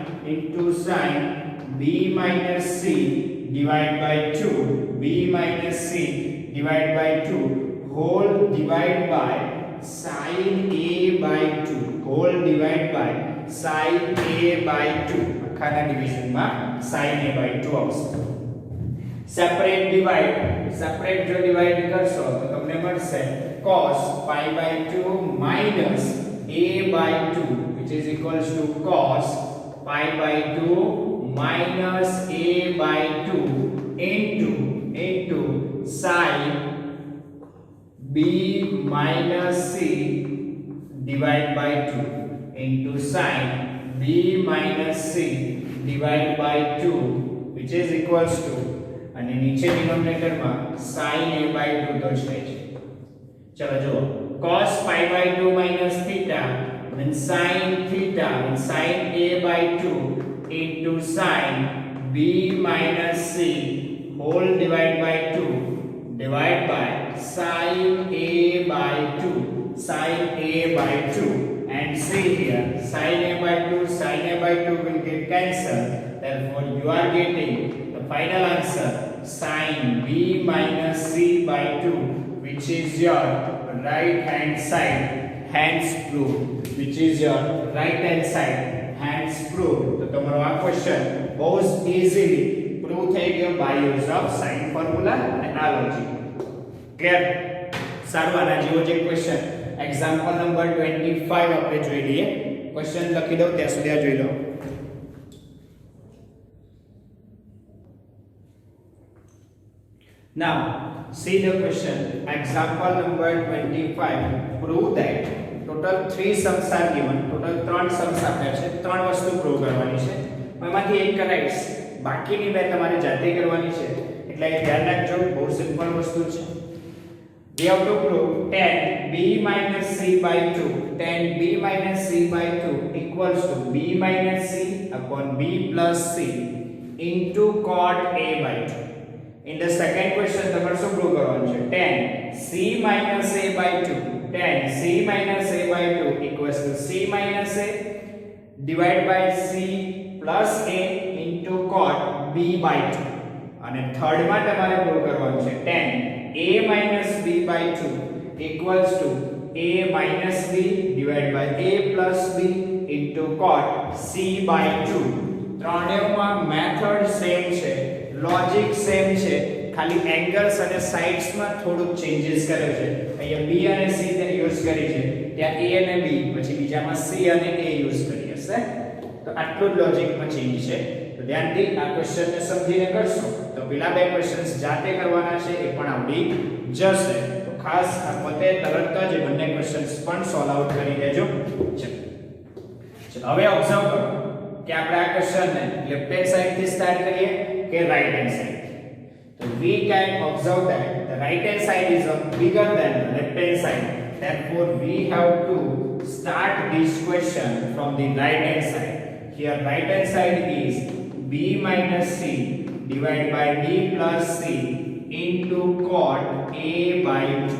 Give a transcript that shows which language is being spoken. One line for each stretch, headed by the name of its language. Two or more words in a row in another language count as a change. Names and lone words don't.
English: b minus c divided by 2 whole divided by sin a by 2 whole divided by sin a by 2.
Gujarati: આખાના ડિવિઝનમાં
English: sin a by 2
Gujarati: આવશે. સેપરેટ જો ડિવાઇડ કરશો તો તમને મળશે
English: cos pi by 2 minus a by 2 which is equals to cos pi by 2 minus a by 2 into sin b minus c divided by 2 into sin b minus c divided by 2 which is equals to,
Gujarati: અને નીચે ડિનોમિનેટર માં
English: sin a by 2
Gujarati: તો છે જ. ચલો જુઓ,
English: cos pi by 2 minus theta means sin theta means sin a by 2 into sin b minus c whole divided by 2 divided by sin a by 2 sin a by 2. And see here, sin a by 2 will get cancelled. Therefore, you are getting the final answer sin b minus c by 2, which is your right hand side. Hence proved. Which is your right hand side. Hence proved.
Gujarati: તો તમારો આ ક્વેશ્ચન બહુ ઇઝીલી પ્રૂવ થઈ ગયો
English: by use of sine formula
Gujarati: અને આ લોજિક. ક્લિયર? સારું, આના જેવો જ એક ક્વેશ્ચન
English: example number 25
Gujarati: આપણે જોઈ લઈએ. ક્વેશ્ચન લખી દઉં ત્યાં સુધી આ જોઈ લો.
English: Now, see the question. Example number 25. Prove that total 3 sums are given. Total 3 sums
Gujarati: આપ્યા છે. 3 વસ્તુ પ્રૂવ કરવાની છે. એમાંથી એક કરાઈશ. બાકીની બે તમારે જાતે કરવાની છે. એટલે ધ્યાન રાખજો, બહુ સિમ્પલ વસ્તુ છે.
English: We have to prove tan b minus c by 2. Tan b minus c by 2 equals to b minus c upon b plus c into cot a by 2. In the second question,
Gujarati: તમારે શું પ્રૂવ કરવાનું છે?
English: tan c minus a by 2. Tan c minus a by 2 equals to c minus a divided by c plus a into cot b by 2.
Gujarati: અને થર્ડ માં તમારે પ્રૂવ કરવાનું છે
English: tan a minus b by 2 equals to a minus b divided by a plus b into cot c by 2.
Gujarati: ત્રણેયમાં
English: method same
Gujarati: છે,
English: logic same
Gujarati: છે, ખાલી એંગલ્સ અને સાઇડ્સ માં થોડુંક ચેન્જીસ કર્યો છે. અહીંયા b અને c ને યુઝ કરી છે, ત્યાં a અને b, પછી બીજામાં c અને a યુઝ કરી હશે. તો આટલું જ લોજિકમાં ચેન્જ છે. તો ધ્યાનથી આ ક્વેશ્ચનને સમજીને કરશો તો પેલા બે ક્વેશ્ચન્સ જાતે કરવાના છે એ પણ આવડી જશે. તો ખાસ આ પોતે તરત જ બંને ક્વેશ્ચન્સ પણ
English: solve out
Gujarati: કરી દેજો. ચલો હવે ઓબ્ઝર્વ કરો કે આપણે આ ક્વેશ્ચનને
English: left hand side
Gujarati: થી સ્ટાર્ટ કરીએ કે
English: right hand side. તો we can observe that the right hand side is bigger than the left hand side. Therefore, we have to start this question from the right hand side. Here right hand side is b minus c divided by b plus c into cot a by 2.